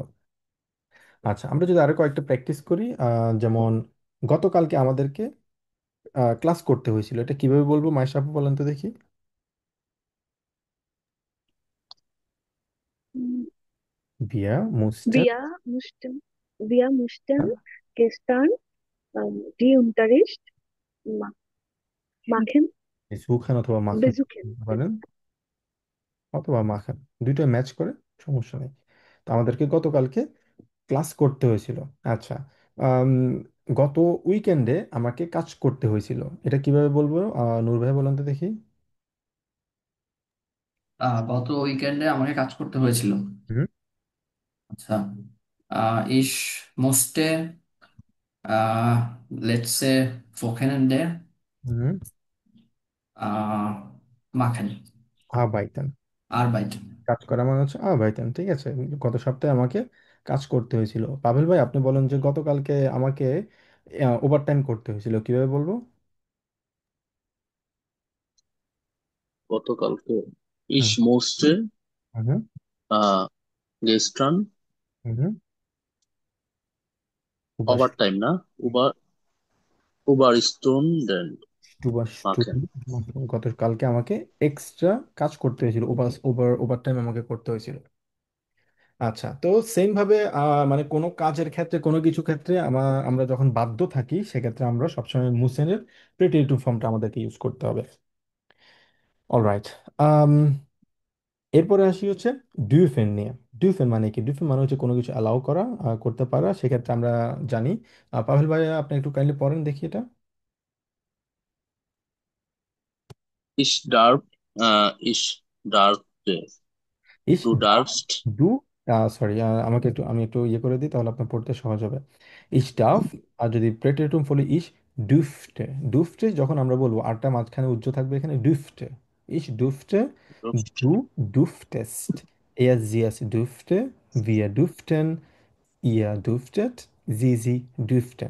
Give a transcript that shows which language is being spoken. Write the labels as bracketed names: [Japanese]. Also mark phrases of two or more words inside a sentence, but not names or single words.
[Bangla] আচ্ছা, আমরা যদি আরো কয়েকটা প্র্যাকটিস করি, যেমন গতকালকে আমাদেরকে ক্লাস করতে হয়েছিল, এটা কিভাবে বলবো মাইশা আপু, বলেন তো দেখি। উম, [German] wir mussten, wir mussten, wir mussten gestern die Unterricht ma machen, [Bangla] সুখান অথবা মাখান [German] besuchen. [Bangla] বলতে পারেন, অথবা মাখান, দুইটা ম্যাচ করে, সমস্যা নেই। তো আমাদেরকে গতকালকে ক্লাস করতে হয়েছিল। আচ্ছা, আম, গত উইকেন্ডে আমাকে কাজ করতে হয়েছিল, এটা কিভাবে বলবো? নূর ভাই বলেন তো দেখি। গত উইকেন্ডে আমাকে কাজ করতে হয়েছিল। হুম আচ্ছা, [German] ich musste letzte Wochenende হুম äh, machen, আবাইতেন, arbeiten. [Bangla] কাজ করা মানে হচ্ছে আবাইতেন, ঠিক আছে? গত সপ্তাহে আমাকে কাজ করতে হয়েছিল। পাভেল ভাই আপনি বলেন যে গতকালকে আমাকে ওভারটাইম করতে হয়েছিল, কিভাবে বলবো? গতকালকে হুম [German] ich musste হুম uh, gestern হুম উবাস overtime না Überstunden উবাস machen. [Bangla] গতকালকে আমাকে এক্সট্রা কাজ করতে হয়েছিল, ওভারটাইম আমাকে করতে হয়েছিল। আচ্ছা, তো সেম ভাবে মানে কোনো কাজের ক্ষেত্রে, কোনো কিছু ক্ষেত্রে আমরা যখন বাধ্য থাকি সেক্ষেত্রে আমরা সবসময় মুসেনের প্রেটিটিভ ফর্মটা আমাদেরকে ইউজ করতে হবে। অলরাইট, এরপরে আসি হচ্ছে ডুফেন নিয়ে। ডুফেন মানে কি? ডুফেন মানে হচ্ছে কোনো কিছু অ্যালাউ করা, করতে পারা, সেক্ষেত্রে আমরা জানি। পাভেল ভাই আপনি একটু কাইন্ডলি পড়েন দেখি এটা। [German] Ich darfte, ইস du darfst, [Bangla] ডু, সরি, আমি একটু ইয়ে করে দিই, তাহলে আপনার পড়তে সহজ হবে। [German] ich darf, [Bangla] আর যদি প্রেটেটুম বলি [German] ich durfte. [Bangla] ডুফটে যখন আমরা বলবো আরটা মাঝখানে উজ্জ থাকবে, এখানে ডুফটে, [German] ich durfte, darfst, du durftest, er sie es durfte, wir durften, ihr durftet, sie Sie durften.